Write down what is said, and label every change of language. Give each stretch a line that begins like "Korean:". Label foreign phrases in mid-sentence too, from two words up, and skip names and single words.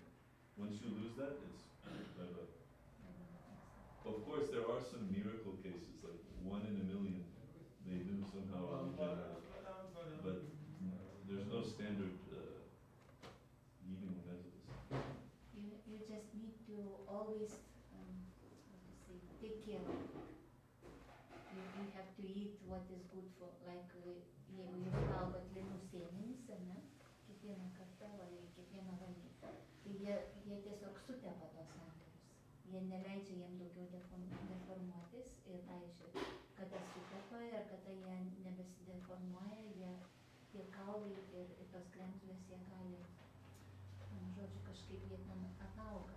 English: Once you lose that, it's bye-bye. Of course, there are some miracle cases, like 1 in a million, they do somehow regenerate. But there's no standard healing methods. You just need to always, take care of it. You have to eat what is good for, like,
Lithuanian: jeigu jūs valgot linų sėmenis, ne, kiekvieną kartą, kiekvieną valgį, tai jie tiesiog sutepa tos sandarius. Jie neleidžia jiem daugiau deformuotis ir, pavyzdžiui, kada sutepa ir kada jie nebesideformuoja, tie kaulai ir tos kremzlės jie gali, žodžiu, kažkaip jie ten atauga.